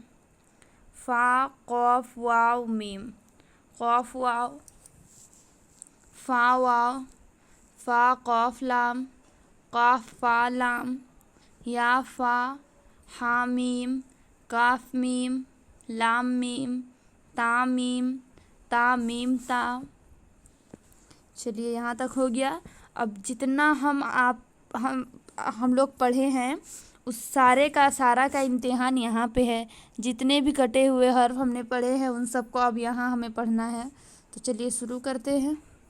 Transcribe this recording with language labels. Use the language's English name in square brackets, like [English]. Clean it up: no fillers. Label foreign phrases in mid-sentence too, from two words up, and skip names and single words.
[Urdu] فا قاف واو میم، قاف واو، فا واو، فا قاف لام، قاف فا لام، یا فا، ہا میم، کاف میم، لام میم، تا میم، تا میم تا۔ چلیے یہاں تک ہو گیا۔ اب جتنا ہم لوگ پڑھے ہیں اس سارے کا سارا کا امتحان یہاں پہ ہے، جتنے بھی کٹے ہوئے حرف ہم نے پڑھے ہیں ان سب کو اب یہاں ہمیں پڑھنا ہے، تو چلیے شروع کرتے ہیں۔